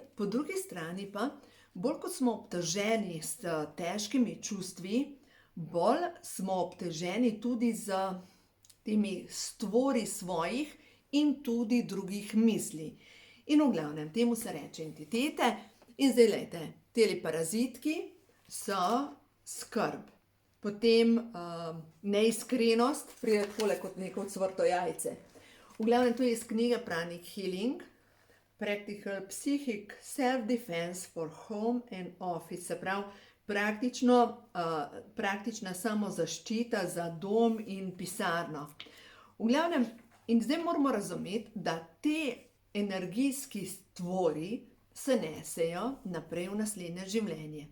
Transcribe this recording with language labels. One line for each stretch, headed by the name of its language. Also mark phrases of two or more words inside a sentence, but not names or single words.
Slovenian: Po drugi strani pa, bolj kot smo obteženi s težkimi čustvi, bolj smo obteženi tudi z temi stvori svojih in tudi drugih misli. In v glavnem, temu se reče entitete. In zdaj, glejte, teli parazitki so skrb. Potem neiskrenost, pride takole kot neko cvrto jajce. V glavnem, to je iz knjige Pranic Healing, Practical Psychic Self-Defense for Home and Office. Se pravi, praktična samozaščita za dom in pisarno. V glavnem, in zdaj moramo razumeti, da te energijski stvori se nesejo naprej v naslednje življenje.